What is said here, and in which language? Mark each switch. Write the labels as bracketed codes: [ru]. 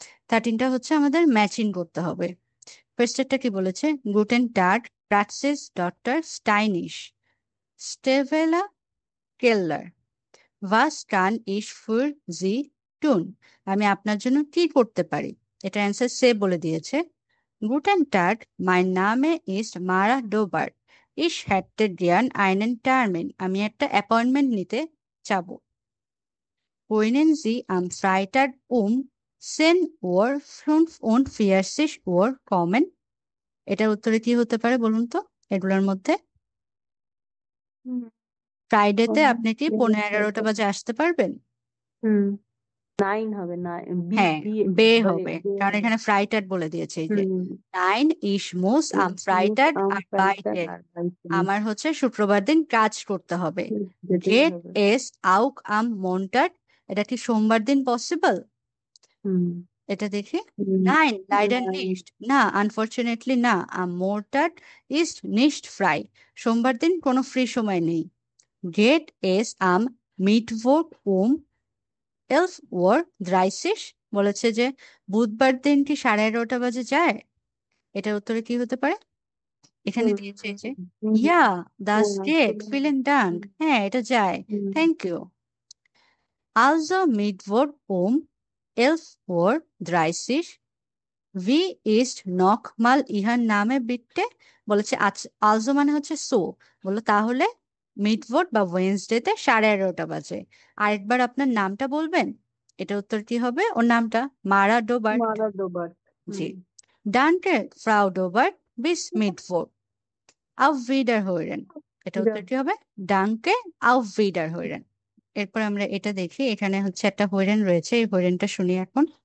[bn] 13টা হচ্ছে আমাদের ম্যাচিং করতে হবে। ফার্স্টেরটা কি বলেছে? [de] গুটেন টাগ প্রাক্সিস ডক্টর স্টাইনিশ স্টেভেলা কেল্লার Was kann ich für Sie tun? [bn] আমি আপনার জন্য কি করতে পারি? এটা অ্যান্সার সে বলে দিয়েছে। [de] Guten Tag, mein Name ist Mara Dobart. Ich hätte gern einen Termin. [bn] আমি একটা অ্যাপয়েন্টমেন্ট নিতে চাবো। [de] Können Sie am Freitag 10:45 Uhr kommen? [bn] এটার উত্তরে কি হতে পারে বলুন তো এগুলোর মধ্যে? ফ্রাইডেতে আপনি কি 11:15 বাজে আসতে পারবেন? 9 হবে, হ্যাঁ বে হবে, কারণ এখানে ফ্রাইটার বলে দিয়েছে। এই যে [de] 9 ich muss am Freitag arbeiten। [bn] আমার হচ্ছে শুক্রবার দিন কাজ করতে হবে। [de] Geht es auch am Montag? [bn] এটা কি সোমবার দিন পসিবল? এটা দেখি। [de] Nein, leider nicht। [bn] না, আনফরচুনেটলি না। [de] am Montag ist nicht frei। [bn] সোমবার দিন কোনো ফ্রি সময় নেই। [de] Geht es am Mittwoch 11:30? [bn] বলেছে যে বুধবার দিন কি 11:30 বাজে যায়? এটার উত্তরে কি হতে পারে? এখানে দিয়েছে যে [de] ইয়া das geht, vielen Dank। [bn] হ্যাঁ এটা যায়, thank you. [de] Also Mittwoch 11:30 Wie ist nochmal Ihr Name bitte? [bn] বলেছে also মানে হচ্ছে সো, বললো তাহলে মিডওয়ার্ড বা ওয়েনসডেতে 11:30 বাজে। আরেকবার আপনার নামটা বলবেন। এটা উত্তর কি হবে? ওর নামটা মারা ডোবার্ট। জি। [de] ডানকে ফ্রাউ ডোবার্ট বিস মিডওয়ার্ড auf Wiederhören। [bn] এটা উত্তর কি হবে? [de] ডানকে auf Wiederhören। [bn] এরপর আমরা এটা দেখি, এখানে হচ্ছে একটা হইরেন রয়েছে, এই হইরেনটা শুনি এখন।